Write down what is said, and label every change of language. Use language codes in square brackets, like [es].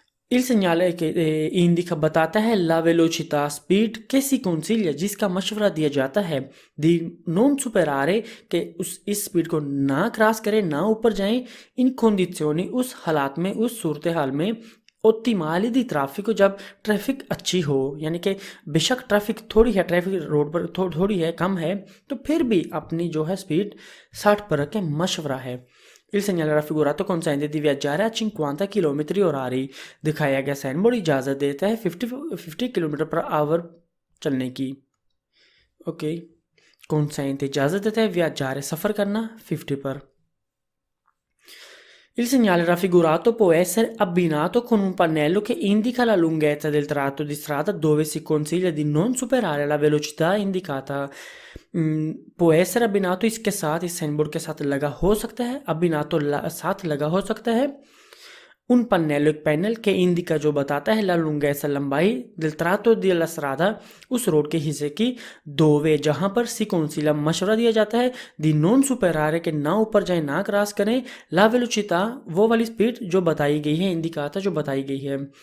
[it] Il segnale che indica [hi] बताता है [it] la velocità [hi] speed [it] che si consiglia, [hi] जिसका मशवरा दिया जाता है [it] di non superare, [hi] कि इस स्पीड को ना क्रॉस करें, ना ऊपर जाएं, इन condizioni उस हालात में, उस सूरत हाल में [it] ottimali di traffico, [hi] जब ट्रैफिक अच्छी हो, यानी कि बेशक ट्रैफिक थोड़ी है, ट्रैफिक रोड पर थोड़ी है, कम है, तो फिर भी अपनी जो है स्पीड 60 पर रखें, मशवरा है। [it] Il segnale raffigurato consente di viaggiare a 50 km orari। [hi] दिखाया गया साइन बोर्ड इजाज़त देता है 50 किलोमीटर पर आवर चलने की। ओके, consente इजाज़त देता है viaggiare सफ़र करना 50 पर। [it] Il segnale raffigurato può essere abbinato con un pannello che indica la lunghezza del tratto di strada dove si consiglia di non superare la velocità indicata। può essere abbinato [hi] इसके साथ, इस sign board के साथ लगा हो सकता है, abbinato साथ लगा हो सकता है। [it] un pannello, [hi] एक पैनल के इंडिका जो बताता है [it] la lunghezza [hi] लंबाई [it] del tratto della strada [hi] उस रोड के हिस्से की, dove जहाँ पर [it] si consiglia [hi] मशवरा दिया जाता है [it] di non superare [hi] के ना ऊपर जाए, ना क्रॉस करें, [it] la velocità [hi] वो वाली स्पीड जो बताई गई है, इंडिकाता जो बताई गई है,